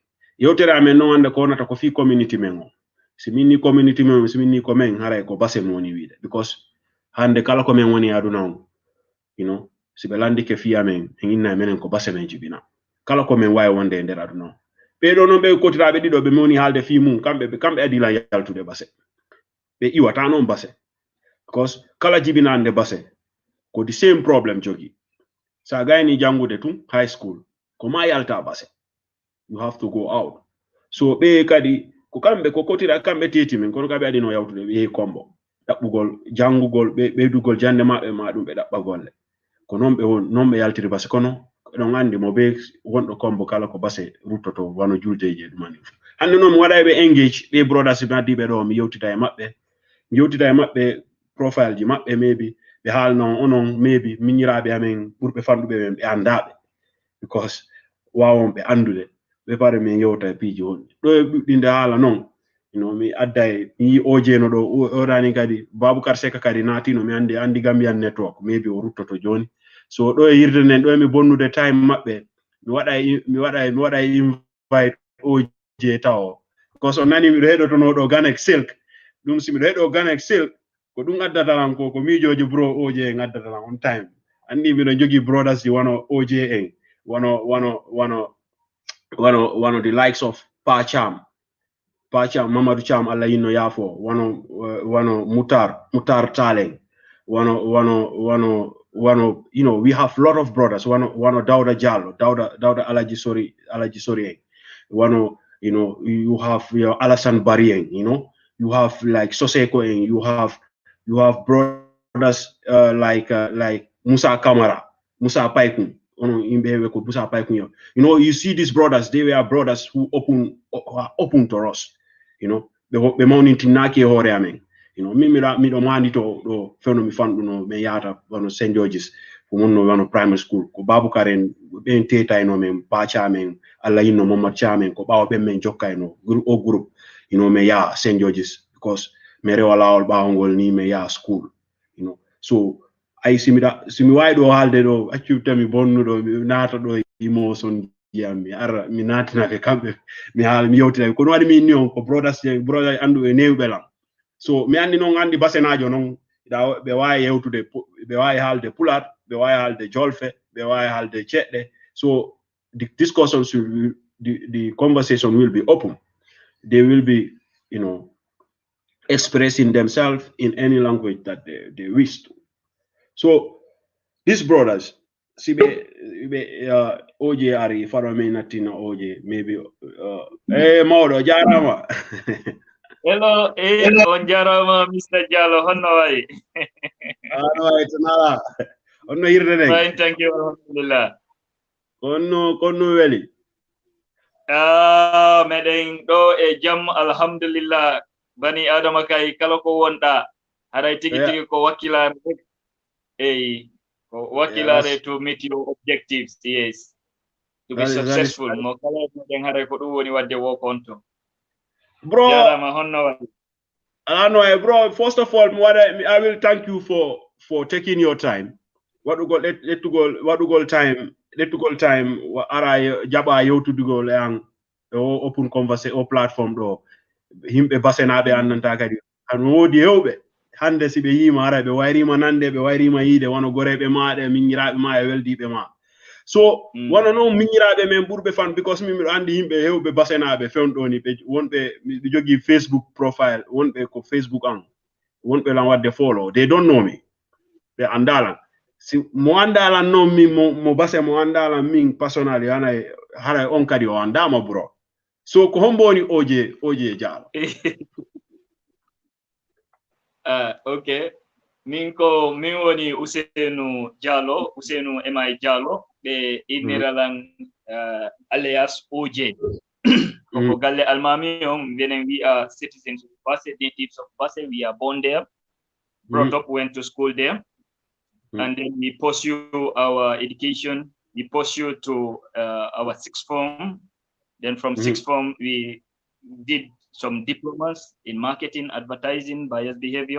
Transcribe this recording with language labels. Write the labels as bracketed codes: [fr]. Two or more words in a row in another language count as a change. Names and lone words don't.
[ff] Yewtere amen noon hande ko wonata ko fi community men o. Si minni community men, si minni ko men haray ko Basse mo woni wiide, because hande kala ko men woni aduna on, si ɓe landike fiya men en inna menen ko Basse men jibina, kala ko men wawi wonde e nder aduna on. Ɓeɗo noon ɓe kotiraɓe ɗiɗo ɓe moni haalde fi mum, kamɓe adila yaltude Basse, ɓe iwata noon Basse, because kala jibinande Basse ko [en] the same problem [ff] jogi. Sa gayni jangude tun [en] high school [ff] ko ma yalta Basse, [en] you have to go out. [ff] So ɓe kadi ko kamɓe ko kotira kamɓe teti men, kono kamɓe adino yawtude ɓe yehi kombo ɗaɓɓugol jangugol ɓeydugol jande maɓɓe ma ɗum ɓe ɗaɓɓa golle, ko non ɓe yaltiri Basse. Kono ɗon andi mo ɓe wonɗo kombo kala ko Basse ruttoto wano juldeje ɗumani. Hande noon mi waɗayɓe engage ɓe brothers mi addiɓe ɗo mi yewtida e maɓɓe profile ji maɓɓe, maybe ɓe haalno onon maybe miñiraɓe amen ɓurɓe fanɗuɓe men ɓe andaɓe, because wawon ɓe andude ɓe pare min yewta e piiji wonɗi ɗo e ɓuɗɗinde haala noon. Mi adday mi yi Ojeno ɗo oɗani kadi Baboucar Seka kadi naatino mi andi [en] Gambian network, [ff] maybe o ruttoto joni. So ɗo e yirde nden ɗo emi bonnude time maɓɓe mi waɗay invite Oje taw, because o nani miɗo heɗotono ɗo Ganek Silk. Ɗum si miɗo heɗo Ganek Silk ko ɗum addatalan ko miijoji bro Oje en addatalan [en] on time. [ff] Andi miɗo jogi brothers ji wano Oje en wano [en] the likes of [ff] Pacham Mamadou Cham Allah yinno yaafo, [en] wano Mutar Taleng, wano we have a lot of brothers, [ff] wano Dauda Jallo, Dauda Alaji Sori, [en] you have Alassane Barry, you have like Soseko, you have brothers like Musa Kamara, Musa Paikun. You see these brothers, they were brothers who are open to us, [ff] ɓe mawnintinaki e hoore amen. Min miɗo mandito ɗo fewno mi fanɗuno mi yahata wano St Georges ko wonno wano [en] primary school, [ff] ko Baboucar en ɓen tetayno men, Pacha men, Allah yinno Momad Chamen, ko ɓawa ɓen men jokkayno o groupe mi yaha St Georges, because mi rewa lawol ɓawol ni mi yaha school. So ay simi wawi ɗo haalde ɗo accubta mi bonnuɗo mi naata ɗo emotion jiyam mi ara mi natinake kamɓe mi haala mi yewtinaɓe, kono waɗi mi inni on ko brothers anduɓe newɓe lan. So mi andi noon andi basenajo noon ɓe wawi yewtude, ɓe wawi haalde Pular, ɓe wawi haalde Jolfe, ɓe wawi haalde Ceɗɗe. [en] So the discussions the conversation will be open. They will be expressing themselves in any language that they wish to. So these brothers, [ff] sibe OJ ari faro me natina OJ maybe mawdo jarama. Hello, on jarama Mr. Jallo, honno way? It's nala. Onno hirde [en] Fine, thank you, alhamdulillah. [ff] Konno weli. Meɗen ɗo e jam alhamdulillah, bani adama kay kala ko wonɗa haɗay tigi tigi ko wakkilare eyi ko wakkilare [en] to meet your objectives, yes, to be successful. [ff] Mo kala meɗen haɗay ko ɗum woni wadde wo konto. Bro, jarama honno way? [en] Bro, first of all, I will thank you for taking your time. What we go [ff] time ara jaba yewtudugol [en] and open conversation [ff] o platform do himbe basenabe annanta kadi an wodi hewbe hande sibe yima ara be wayrima nande be wayrima yide wono gorebe maade minyirabe ma e weldibe ma so wono no minyirabe men burbe fan because mi andi himbe hewbe basenabe fewndo ni be wonbe be jogi [en] Facebook profile [ff] wonbe ko Facebook an wonbe lan wadde follow, [en] they don't know me, [ff] be andalan si mo andala no mi mo base mo andala min personally ana hara on kadi o andama bro, so ko homboni OJ Jallow. Okay, min woni Ousainou Jallow, Ousainou MI Jallow be iniralan alias OJ. [en] Koko galle almami on when we are citizens of Basse, natives of Basse, we are born there, brought up, went to school there. And then we pursue our education. We pursue to our sixth form. Then from sixth form, we did some diplomas in marketing, advertising, bias behavior.